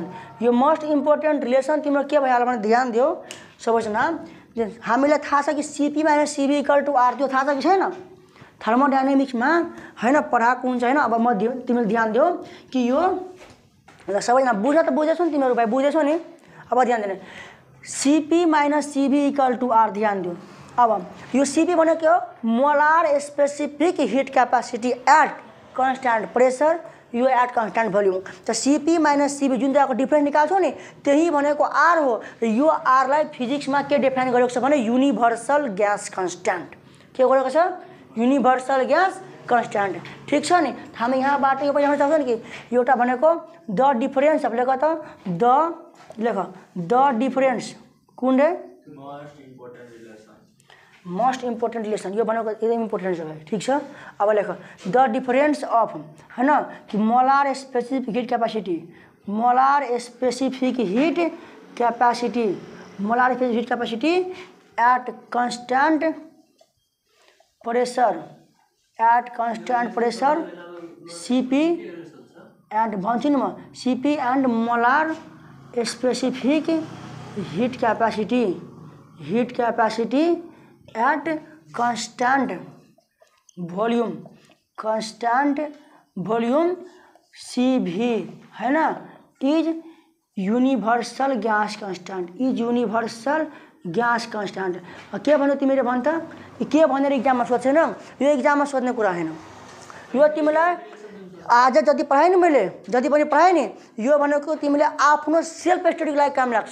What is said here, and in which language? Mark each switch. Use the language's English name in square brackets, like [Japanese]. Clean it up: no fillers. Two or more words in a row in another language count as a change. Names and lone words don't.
[Nepali] यो [English] most important relation [Nepali] तिम्रो के भइहाल्यो भने ध्यान दियो सबैजना, हामीलाई थाहा छ कि Cp - Cv = R, त्यो थाहा छ कि छैन थर्मोडायनामिक्समा हैन पढाएको हुन्छ हैन। अब म तिमीले ध्यान दियो कि यो सबैजना बुझ त बुझेछौ नि तिमीहरु भाइ, बुझेछौ नि। अब ध्यान दिनु, Cp - Cv = R, ध्यान दियो। अब यो Cp भनेको के हो, [English] molar specific heat capacity at constant pressure, [Nepali] यो [English] at constant volume. [Nepali] त Cp - Cv जुन दुईको डिफरेन्स निकाल्छौ नि त्यही भनेको R हो। र यो R लाई फिजिक्समा के डिफाइन गरेको छ भने [English] universal gas constant. [Nepali] के गरेको छ, [English] universal gas constant. [Nepali] ठीक छ नि, हामी यहाँबाट यो पनि जान्न सक्छौं नि कि एउटा भनेको [English] the difference, [Nepali] अब लेख [English] the difference [Nepali] कुन रे, [English] most important relation, [Nepali] यो भनेको एकदम इम्पोर्टेन्ट छ भाइ। ठीक छ, अब लेख [English] the difference of [Nepali] हैन कि [English] molar specific heat capacity at constant pressure Cp and [Nepali] भन्छिन म [English] Cp and molar specific heat capacity at constant volume Cv [Hindi] है ना [English] is universal gas constant. [Nepali] के भन्यो तिमीले भन् त, के भनेर एक्जाममा सोध्छेन, यो एक्जाममा सोध्ने कुरा हैन। यो तिमीलाई आज जति पढाएँ नि मैले, जति पनि पढाएँ नि, यो भनेको तिमीले आफ्नो सेल्फ स्टडीको लागि काम लाग्छ।